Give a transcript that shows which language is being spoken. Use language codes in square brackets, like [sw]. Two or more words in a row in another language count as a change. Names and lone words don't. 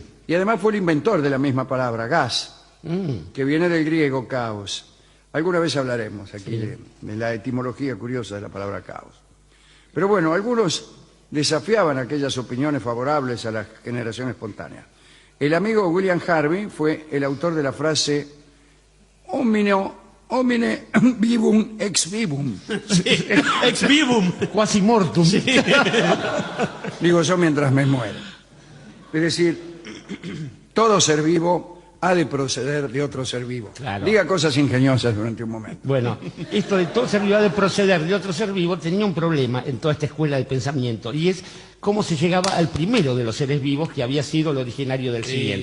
[es] Y además fue el inventor de la misma palabra, gas, que viene del griego caos. Alguna vez hablaremos aquí de la etimología curiosa de la palabra caos. Pero bueno, algunos desafiaban aquellas opiniones favorables a la generación espontánea. El amigo William Harvey fue el autor de la frase [la] homine vivum ex vivum. Sí, ex vivum. Quasi mortum. [es] Sí. Digo yo mientras me muero. Es decir, todo ser vivo ha de proceder de otro ser vivo. Claro. Diga cosas ingeniosas durante un momento. Bueno, esto de todo ser vivo ha de proceder de otro ser vivo tenía un problema en toda esta escuela de pensamiento, y es cómo se llegaba al primero de los seres vivos, que había sido el originario del siguiente.